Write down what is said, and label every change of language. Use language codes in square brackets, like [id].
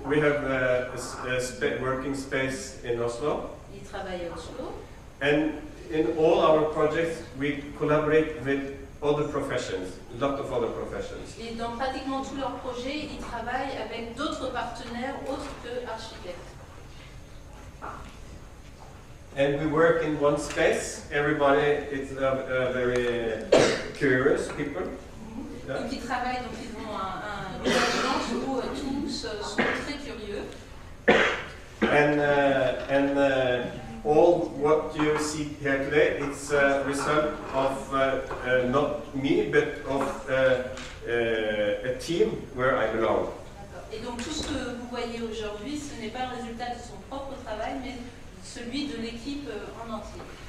[en] We have a working space in Oslo. [fr] Ils travaillent à Oslo. [en] And in all our projects, we collaborate with other professions, a lot of other professions. [fr] Et dans pratiquement tous leurs projets, ils travaillent avec d'autres partenaires autres que architectes. [en] and we work in one space. Everybody is very curious people. Yeah. [fr] Donc ils travaillent, donc ils ont une page blanche où tous sont très curieux. [en] And all what you see here today, it's a result of not me, but of a team where I belong. [fr] Et donc tout ce que vous voyez aujourd'hui, ce n'est pas le résultat de son propre travail, mais celui de l'équipe en entier.